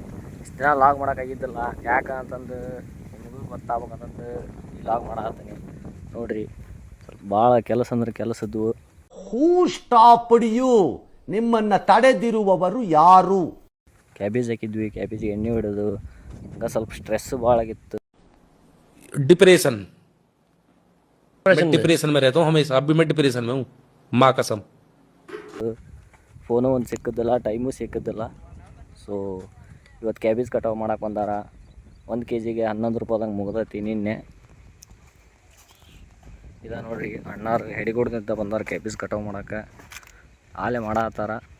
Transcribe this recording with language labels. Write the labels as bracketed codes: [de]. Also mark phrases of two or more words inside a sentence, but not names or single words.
[kn] ಇಷ್ಟು ದಿನ ಲಾಗ್ ಮಾಡೋಕ್ಕಾಗಿದ್ದಿಲ್ಲ, ಯಾಕಂತಂದು ನಿಮಗೂ ಗೊತ್ತಾಗ್ಬೇಕಂತಂದು ಲಾಗ್ ಮಾಡತ್ತೀನಿ ನೋಡ್ರಿ. ಸ್ವಲ್ಪ ಭಾಳ ಕೆಲಸ ಅಂದ್ರೆ ಕೆಲಸದ್ದು. [en] Who stopped you? [kn] ನಿಮ್ಮನ್ನ ತಡೆದಿರುವವರು ಯಾರು? ಕ್ಯಾಬೇಜ್ ಹಾಕಿದ್ವಿ, ಕ್ಯಾಬೇಜಿಗೆ ಎಣ್ಣೆ ಹೊಡೋದು, ಹಂಗೆ ಸ್ವಲ್ಪ ಸ್ಟ್ರೆಸ್ ಭಾಳ ಆಗಿತ್ತು. [hi] डिप्रेशन में रहता हूँ हमेशा. अब भी मैं डिप्रेशन में हूँ, माँ कसम. [kn] ಫೋನು ಒಂದು ಸಿಕ್ಕಿದ್ದಿಲ್ಲ, ಟೈಮು ಸಿಕ್ಕಿದ್ದಿಲ್ಲ. ಸೊ ಇವತ್ತು ಕ್ಯಾಬೇಜ್ ಕಟಾವು ಮಾಡಕ್ಕೆ ಬಂದಾರ. 1 kgಗೆ 11 ರೂಪಾಯಿದಂಗೆ ಮುಗ್ದೈತಿ ನಿನ್ನೆ. ಇದ ನೋಡ್ರಿ, ಅಣ್ಣಾರು ಹೆಡಿಗೋಡ್ದಿಂದ ಬಂದಾರ ಕ್ಯಾಬೇಜ್ ಕಟಾವು ಮಾಡಕ್ಕೆ. ಆಲೆ ಮಾಡತ್ತಾರ.